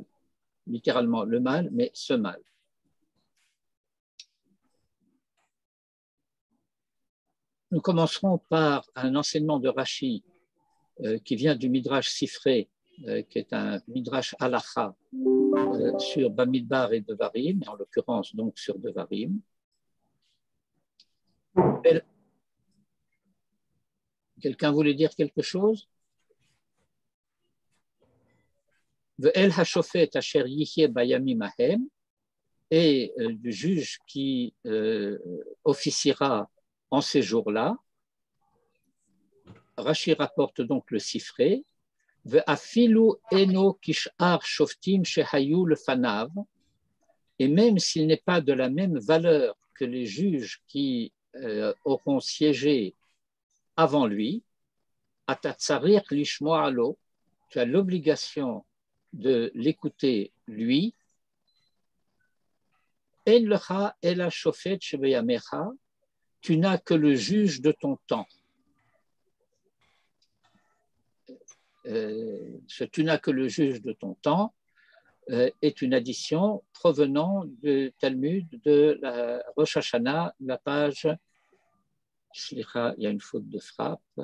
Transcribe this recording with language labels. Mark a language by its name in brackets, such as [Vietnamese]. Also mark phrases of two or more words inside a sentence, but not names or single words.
[French] Littéralement le mal, mais ce mal. Nous commencerons par un enseignement de Rashi qui vient du Midrash Sifré qui est un [Hebrew] מדרש הלכה [French] sur Bamidbar et Devarim, en l'occurrence donc sur Devarim. Quelqu'un voulait dire quelque chose? [Hebrew] ואל השופט אשר יהיה בימים ההם, [French] et du juge qui officiera en ces jours-là. Rashi rapporte donc le sifré. [Hebrew] ואפילו אינו כשאר שופטים שהיו לפניו, [French] et même s'il n'est pas de la même valeur que les juges qui auront siégé avant lui, [Hebrew] אתה צריך לשמוע לו, [French] tu as l'obligation de l'écouter lui. [Hebrew] אין לך אלא שופט שבימיך, [French] tu n'as que le juge de ton temps. Tu n'as que le juge de ton temps est une addition provenant du Talmud de la Rosh Hashanah, la page, il y a une faute de frappe.